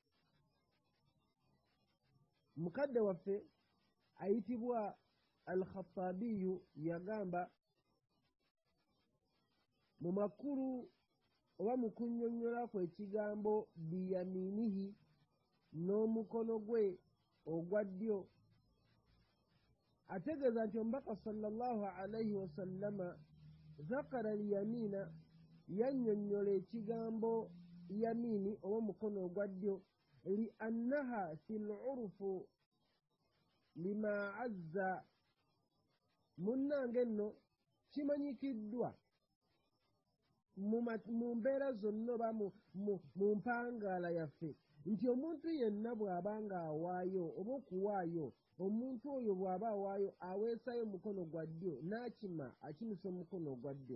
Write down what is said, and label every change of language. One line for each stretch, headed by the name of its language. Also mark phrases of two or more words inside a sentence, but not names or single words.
Ganda: Mukadde waffe ayitibwa Al-Khattabiyu yagamba mu makulu oba mu kunnyonnyola kwe ekigambo biyaminihi n'omukono gwe ogwa ddyo, ategeeza nti omubaka
Arabic: صلى الله عليه وسلم ذكر اليمين,
Ganda: yannyonnyola ekigambo yamini oba omukono ogwa ddyo
Arabic: لأنها في العرف لما عز.
Ganda: Munnange nno kimanyikiddwa mu mbeera zonna oba mu mpangaala yaffe nti omuntu yenna bw'aba ng'awaayo oba okuwaayo, omuntu oyo bw'aba awaayo aweesayo omukono gwa ddyo n'akima akimisa omukono ogwa ddyo.